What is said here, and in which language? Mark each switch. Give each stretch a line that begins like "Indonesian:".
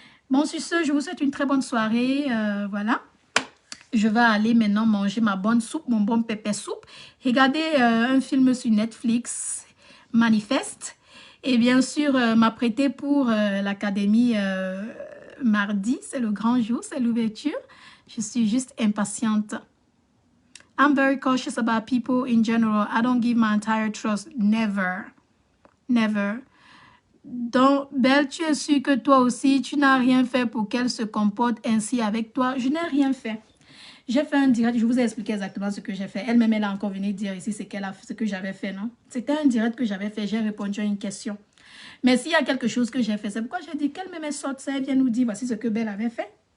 French: Bon, sur ce, je vous souhaite une très bonne soirée. Voilà. Je vais aller maintenant manger ma bonne soupe, mon bon pépé soupe. Regarder un film sur Netflix, Manifeste. Et bien sûr, m'apprêter pour l'académie mardi. C'est le grand jour, c'est l'ouverture. Je suis juste impatiente.
English: I'm very cautious about people in general. I don't give my entire trust. Never. Never.
French: Donc, Belle, tu es sûre que toi aussi, tu n'as rien fait pour qu'elle se comporte ainsi avec toi? Je n'ai rien fait. J'ai fait un direct, je vous ai expliqué exactement ce que j'ai fait. Elle-même, elle a encore venu dire ici ce que j'avais fait, non? C'était un direct que j'avais fait, j'ai répondu à une question. Mais s'il y a quelque chose que j'ai fait, c'est pourquoi j'ai dit qu'elle-même sorte ça, elle vient nous dire voici ce que Belle avait fait.